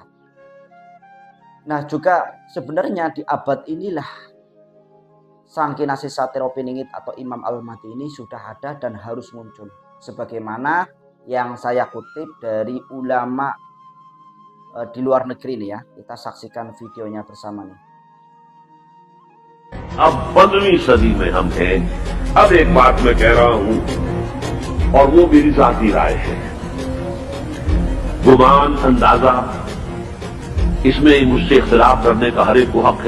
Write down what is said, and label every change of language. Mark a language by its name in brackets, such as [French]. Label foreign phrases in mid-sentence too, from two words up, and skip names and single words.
[Indonesian] Nah, juga sebenarnya di abad inilah Sang Kinasih Satrio Piningit atau Imam Al-Mahdi ini sudah ada dan harus muncul. Sebagaimana yang saya kutip dari ulama di luar negeri nih ya. Kita saksikan videonya bersama nih. [Urdu] اب 15ویں صدی میں ہم ہیں. اب ایک بات میں کہہ رہا ہوں اور وہ میری ذاتی رائے ہے، گمان اندازہ اس میں مجھ سے اختلاف کرنے کا ہر ایک کو حق ہے.